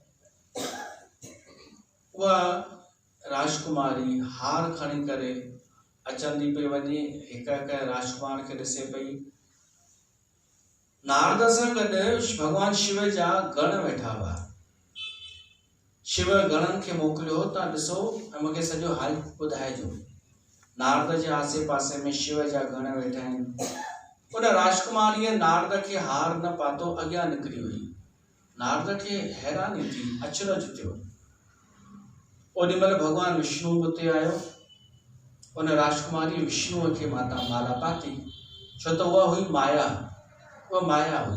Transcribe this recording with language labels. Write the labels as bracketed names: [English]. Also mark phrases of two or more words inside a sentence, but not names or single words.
[Sindhi] उहा राजकुमारी हार खणी करे अचंदी पई वञे, हिक हिक राजकुमार खे ॾिसे पई। नारद सां गॾु भॻवान शिव जा गण वेठा हुआ। शिव गणनि खे मोकिलियो, तव्हां ॾिसो ऐं मूंखे सॼो हाल ॿुधाइजो। नारद जे आसे पासे में शिव जा गण वेठा आहिनि। उन राजकुमारीअ नारद खे हार न पातो, अॻियां निकिरी वई। नारद खे हैरानी थी, अचरज थियो। ओॾी महिल भॻवान विष्णु उते आयो। उन राजकुमारी विष्णुअ खे माला पाती, छो त उहा हुई माया, उहा माया हुई।